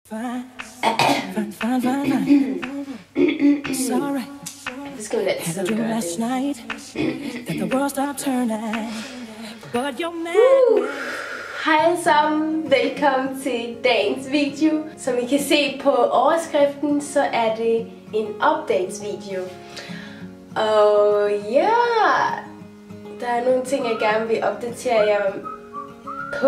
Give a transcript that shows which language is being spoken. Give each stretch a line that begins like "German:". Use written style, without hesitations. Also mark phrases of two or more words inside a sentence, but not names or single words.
English: Fine. Sorry. Had a dream last night that the world stopped turning, but you're mad.
Danish: Hej alle sammen, velkommen til dagens video. Som I kan se på overskriften, så er det en updates-video. Og ja, der er nogle ting, jeg gerne vil opdatere jer på.